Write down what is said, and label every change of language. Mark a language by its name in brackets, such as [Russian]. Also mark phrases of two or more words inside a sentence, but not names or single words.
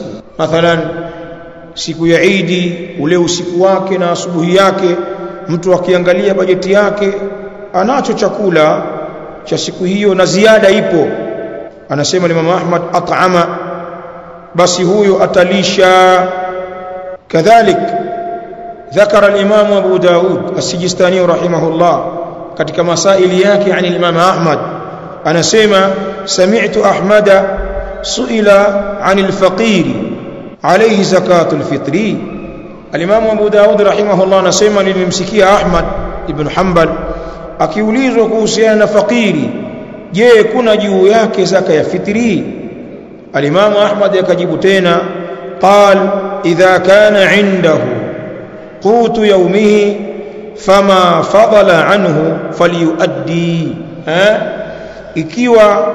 [Swahili] Mathalan siku ya Eid, ule usiku wake na asubuhi yake, mtu akiangalia bajeti yake anacho chakula cha siku hiyo na ziada ipo, anasema Imam Ahmad, at'ama, basi huyo atalisha. kadhalik [Arabic] ذكر الإمام أبو داود السجستاني رحمه الله [Swahili] katika masaili yake [Arabic] عن الإمام أحمد, [Swahili] anasema [Arabic] سمعت أحمد سئل عن الفقير عليه زكاة الفطر. الإمام أبو داود رحمه الله [Swahili] anasema nilimsikia Ahmad ibn Hanbal akiulizwa kuhusiana na fakiri, je, kuna juu yake zaka ya fitri? Al-Imam Ahmad akajibu tena, [Arabic] قال إذا كان عنده قوت يومه فما فضل عنه فليؤد, [Swahili] ikiwa